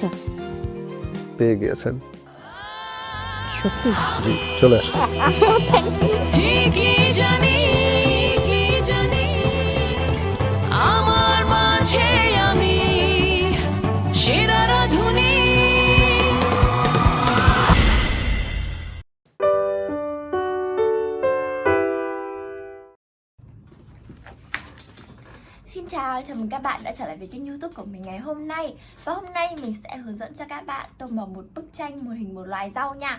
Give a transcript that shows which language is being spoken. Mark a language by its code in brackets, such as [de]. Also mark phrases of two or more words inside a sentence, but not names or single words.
[bn] পেয়ে গিয়েছেন সত্যি? জি, চলে আসুন। ঠিকই জানি কি জানি আমার মাঝে আমি সেরা রাধুনী। [vi] Xin chào, chào mừng các bạn đã trở lại với kênh YouTube của mình ngày hôm nay. Và hôm nay mình sẽ hướng dẫn cho các bạn tô màu một bức tranh một hình một loại rau nha.